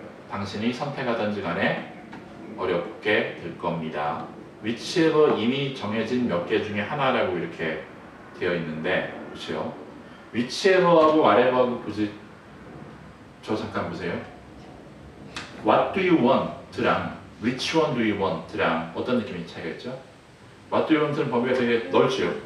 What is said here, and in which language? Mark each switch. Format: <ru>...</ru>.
<ko>당신이 선택하든지 간에 어렵게 될 겁니다. whichever 이미 정해진 몇 개 중에 하나라고 이렇게 되어 있는데 그렇죠? whichever하고 whatever하고 굳이 저 잠깐 보세요.</ko> <en>What do you want랑 which one do you want랑</en> <ko>어떤 느낌이 차이가 있죠?</ko> <en>What do you want는</en> <ko>범위가 되게 넓지요.</ko>